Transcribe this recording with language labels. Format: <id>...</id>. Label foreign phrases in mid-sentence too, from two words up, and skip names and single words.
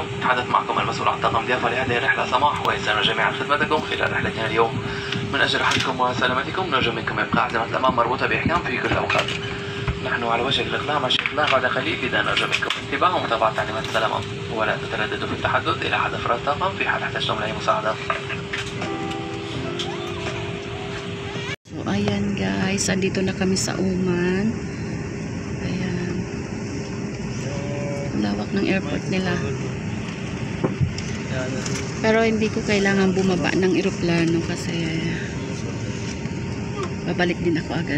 <ar>تحدث معكم المسؤول عن طاقم ضيافة لهذه الرحلة سماح، ويسعدنا جميعا خدمتكم خلال رحلتنا اليوم. من أجل راحتكم وسلامتكم نرجو منكم إبقاء عزيمة الأمام مربوطة بإحكام في كل الأوقات. نحن على وشك الإقلاع مع الإقلاع بعد قليل، إذا نرجو منكم اتباع ومتابعة تعليمات السلامة، ولا تترددوا في التحدث إلى أحد أفراد الطاقم في حال احتجتم لأي مساعدة.</ar> <tl>So, ayan guys, andito na kami sa Oman. Ayan. Lawak ng airport nila. Pero hindi ko kailangan bumaba ng eroplano kasi babalik din ako agad.</tl>